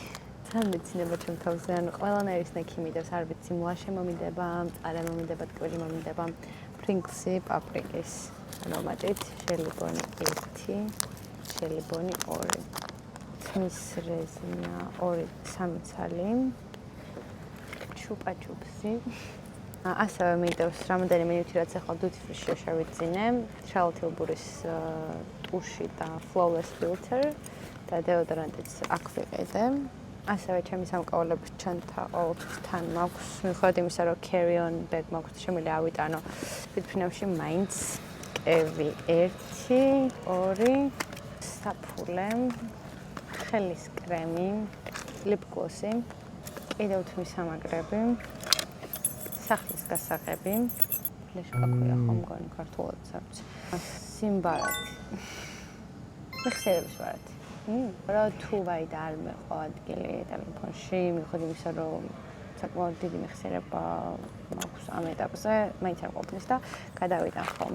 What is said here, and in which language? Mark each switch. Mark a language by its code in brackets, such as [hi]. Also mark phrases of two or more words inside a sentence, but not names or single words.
[ka] თან მეცინება ჩემ თავზე, ანუ ყველანაირი სნექი მიდევს, არ ვიცი, მლაშე მომიდება, მწარე მომიდება, ტკბილი მომიდება, პრინგლსი, პაპრიკის არომატით, შელიბონი 1, შელიბონი 2. თმის რეზინა 2-3 ცალი. ჩუპა-ჩუპსი. ასევე მიდევს რამოდენიმე ნივთი, რაც ახლა [en] duty free- [ka] ში შევიძინე, შალათილბურის ტუში და [en] flawless filter [ka] და დეოდორანტიც აქ ვიყიდე. ასევე ჩემი სამკაულების ჩანთა ყოველთვის თან მაქვს, მიუხედავად იმისა, რომ [en] carry-on bag [ka] მაქვს, შემიძლია ავიტანო თვითმფრინავში მაინც კევი 1, 2, საფულე, ხელის კრემი, [en] lip gloss- [ka] ი, კიდევ თმის სამაგრები, სახლის გასაღები, ლეშკა ქვია ხომ მგონი ქართულად საერთოდ. სიმბარათი. მეხსიერების ბარათი. რა თუ ვაი და არ მეყვა ადგილი ტელეფონში, მიუხედავად იმისა, რომ საკმაოდ დიდი მეხსიერება მაქვს ამ ეტაპზე, მაინც არ ყოფნის და გადავიტან ხოლმე.